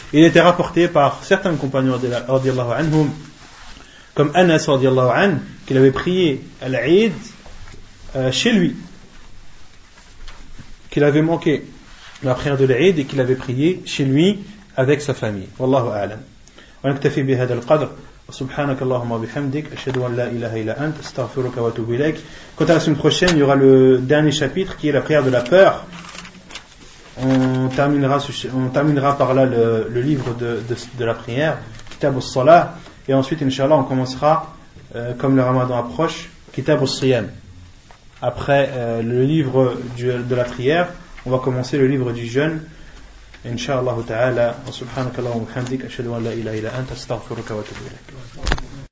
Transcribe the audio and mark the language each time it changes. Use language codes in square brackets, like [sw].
[fr] Il était rapporté par certains compagnons radiyallahu anhum, comme Anas radiyallahu anhu, qu'il avait prié à l'Eid chez lui, qu'il avait manqué la prière de l'Eid et qu'il avait prié chez lui avec sa famille. [ar] Wallahu a'lam. ونكتفي بهذا القدر سبحانك اللهم وبحمدك أشهد أن لا إله إلا أنت أستغفرك وأتوب إليك. [fr] Quant à la semaine prochaine, il y aura le dernier chapitre qui est la prière de la peur. On terminera par là le livre de la prière, Kitab al-Salah, et ensuite Inch'Allah on commencera comme le Ramadan approche, Kitab al-Siyam. Après le livre de la prière, on va commencer le livre du jeûne. [ar] إن شاء الله تعالى وسبحانك اللهم وبحمدك أشهد أن لا إله إلا أنت أستغفرك وأتوب إليك.